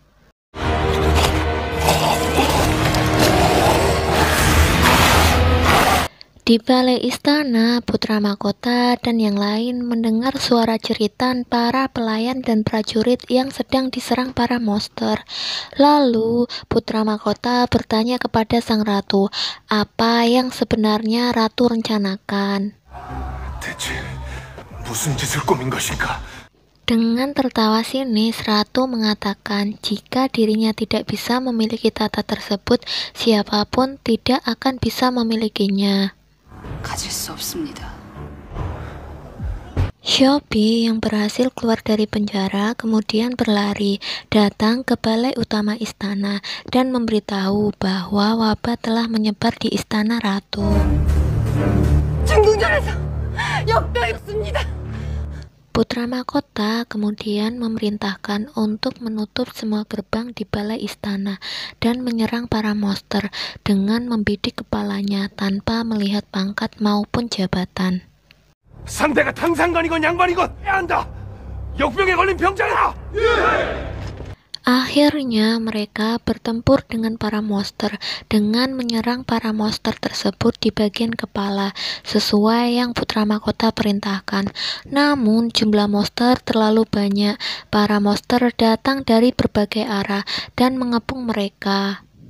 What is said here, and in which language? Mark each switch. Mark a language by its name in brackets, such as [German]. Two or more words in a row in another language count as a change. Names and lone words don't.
[Indonesian] Di balai istana, putra mahkota dan yang lain mendengar suara jeritan para pelayan dan prajurit yang sedang diserang para monster. Lalu, putra mahkota bertanya kepada sang ratu, apa yang sebenarnya ratu rencanakan. [Korean] 대체 무슨 짓을 꾸민 것인가? [Indonesian] Dengan tertawa sinis, ratu mengatakan jika dirinya tidak bisa memiliki tahta tersebut, siapapun tidak akan bisa memilikinya. [Korean] 가질 수 없습니다. [Indonesian] Shopee yang berhasil keluar dari penjara kemudian berlari datang ke balai utama istana dan memberitahu bahwa wabah telah menyebar di istana ratu. [Korean] 중궁전에서 역병했습니다. [Indonesian] Putra mahkota kemudian memerintahkan untuk menutup semua gerbang di balai istana dan menyerang para monster dengan membidik kepalanya tanpa melihat pangkat maupun jabatan. [Korean] 상대가 당상관이건 양관이건 해야 한다. 역병에 걸린 병장이다. [Indonesian] Akhirnya mereka bertempur dengan para monster dengan menyerang para monster tersebut di bagian kepala sesuai yang putra mahkota perintahkan. Namun jumlah monster terlalu banyak. Para monster datang dari berbagai arah dan mengepung mereka.